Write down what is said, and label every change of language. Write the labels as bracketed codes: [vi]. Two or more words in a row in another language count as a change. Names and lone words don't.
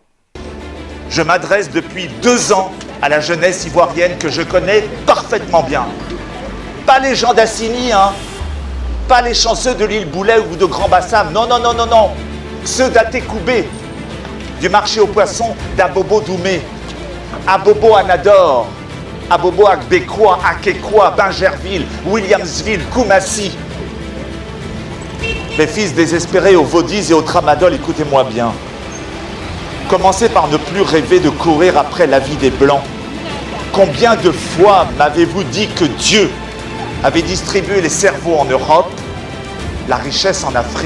[fr] Je m'adresse depuis 2 ans à la jeunesse ivoirienne que je connais parfaitement bien. Pas les gens d'Assini, hein. Pas les chanceux de l'île Boulet ou de Grand Bassam. Non, non, non, non, non. Ceux d'Atécoubé, du marché aux poissons d'Abobo Doumé, Abobo Anador, Abobo Agbekwa, Akekwa, Bingerville, Williamsville, Koumassi. Mes fils désespérés au Vaudis et au Tramadol, écoutez-moi bien. Commencez par ne plus rêver de courir après la vie des Blancs. Combien de fois m'avez-vous dit que Dieu avait distribué les cerveaux en Europe, la richesse en Afrique?